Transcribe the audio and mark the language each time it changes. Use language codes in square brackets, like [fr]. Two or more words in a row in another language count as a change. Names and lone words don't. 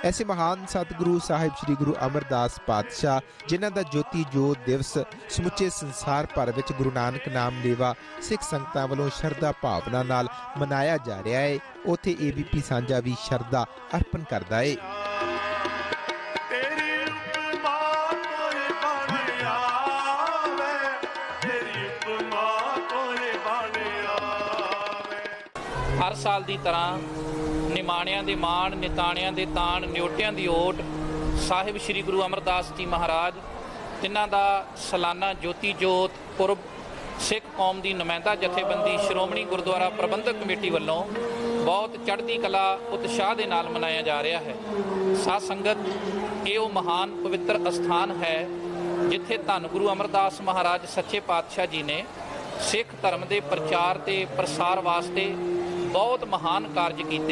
[pa] ਐਸੇ ਮਹਾਨ ਸਤਿਗੁਰੂ ਸਾਹਿਬ ਸ੍ਰੀ ਗੁਰੂ ਅਮਰਦਾਸ ਪਾਤਸ਼ਾਹ, ਜਿਨ੍ਹਾਂ ਦਾ ਜੋਤੀ ਜੋਤ ਦਿਵਸ ਸਮੁੱਚੇ ਸੰਸਾਰ ਭਰ ਵਿੱਚ ਗੁਰੂ ਨਾਨਕ ਨਾਮ ਲੇਵਾ ਸਿੱਖ ਸੰਗਤਾਂ ਵੱਲੋਂ ਸ਼ਰਧਾ ਭਾਵਨਾ ਨਾਲ ਮਨਾਇਆ ਜਾ ਰਿਹਾ ਹੈ, ਉੱਥੇ ABP ਸਾਂਝਾ ਵੀ ਸ਼ਰਧਾ ਅਰਪਣ ਕਰਦਾ ਹੈ। [hi] हर साल की तरह [pa] ਨਿਮਾਣਿਆਂ ਦੇ ਮਾਣ, ਨਿਤਾਣਿਆਂ ਦੇ ਤਾਣ, ਨਿਓਟਿਆਂ ਦੀ ਓਟ ਸਾਹਿਬ ਸ੍ਰੀ ਗੁਰੂ ਅਮਰਦਾਸ ਜੀ ਮਹਾਰਾਜ ਤਿਨ੍ਹਾਂ ਦਾ ਸਾਲਾਨਾ ਜੋਤੀ ਜੋਤ ਪੁਰਬ ਸਿੱਖ ਕੌਮ ਕੀ ਨੁਮਾਇੰਦਾ ਜਥੇਬੰਦੀ ਸ਼੍ਰੋਮਣੀ ਗੁਰਦੁਆਰਾ ਪ੍ਰਬੰਧਕ ਕਮੇਟੀ ਵਾਲੋਂ ਬਹੁਤ ਚੜ੍ਹਦੀ ਕਲਾ ਉਤਸ਼ਾਹ ਕੇ ਨਾਲ ਮਨਾਇਆ ਜਾ ਰਿਹਾ ਹੈ। ਸਾਧ ਸੰਗਤ ਯੇ ਮਹਾਨ ਪਵਿੱਤਰ ਅਸਥਾਨ ਹੈ ਜਿੱਥੇ ਧੰਨ ਗੁਰੂ ਅਮਰਦਾਸ ਮਹਾਰਾਜ ਸੱਚੇ ਪਾਤਸ਼ਾਹ ਜੀ ਨੇ ਸਿੱਖ ਧਰਮ ਕੇ ਪ੍ਰਚਾਰ ਤੇ ਪ੍ਰਸਾਰ ਵਾਸਤੇ ਬਹੁਤ ਮਹਾਨ ਕਾਰਜ ਕੀਏ।